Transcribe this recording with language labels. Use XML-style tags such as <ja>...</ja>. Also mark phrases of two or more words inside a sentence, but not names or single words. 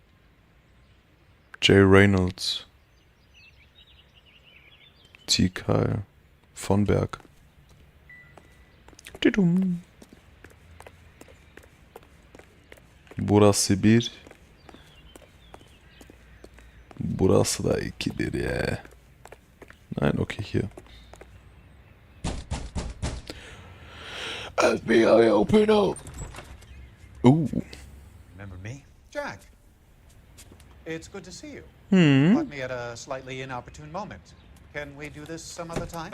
<en>J. Reynolds. T. Kyle.</en> <de>Von Berg. Tidum.</de> <tr>Burası bir. Burası da ikidir ya.</tr> <de>Nein, okay, hier.</de> <en>FBI, open up. Ooh. Remember me? Jack, it's good to see you. Caught me at a slightly inopportune moment. Can we do this some other time?</en>